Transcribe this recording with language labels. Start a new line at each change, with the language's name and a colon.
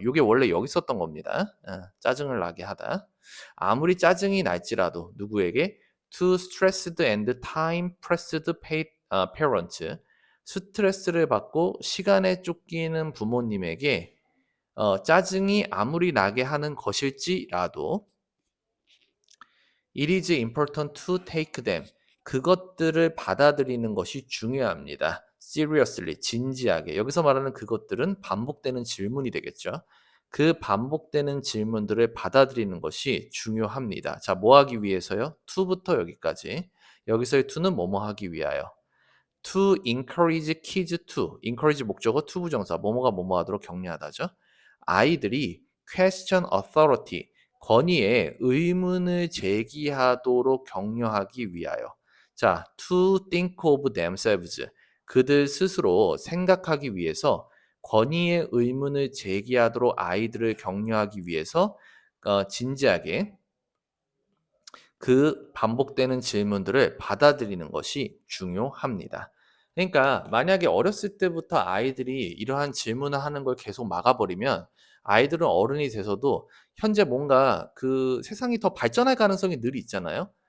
Korean: 요게 원래 여기 썼던 겁니다. 짜증을 나게 하다. 아무리 짜증이 날지라도 누구에게
English: to stressed and time pressed parents,
Korean: 스트레스를 받고 시간에 쫓기는 부모님에게 짜증이 아무리 나게 하는 것일지라도
English: It is important to take them.
Korean: 그것들을 받아들이는 것이 중요합니다.
English: Seriously,
Korean: 진지하게. 여기서 말하는 그것들은 반복되는 질문이 되겠죠. 그 반복되는 질문들을 받아들이는 것이 중요합니다. 자, 뭐 하기 위해서요? to부터 여기까지. 여기서의 to는 뭐뭐 하기 위하여.
English: To encourage kids to. encourage 목적어 to 부정사.
Korean: 뭐뭐가 뭐뭐 하도록 격려하다죠. 아이들이
English: question authority.
Korean: 권위에 의문을 제기하도록 격려하기 위하여. 자,
English: to think of themselves.
Korean: 그들 스스로 생각하기 위해서 권위의 의문을 제기하도록 아이들을 격려하기 위해서 진지하게 그 반복되는 질문들을 받아들이는 것이 중요합니다. 그러니까 만약에 어렸을 때부터 아이들이 이러한 질문을 하는 걸 계속 막아버리면 아이들은 어른이 돼서도 현재 뭔가 그 세상이 더 발전할 가능성이 늘 있잖아요.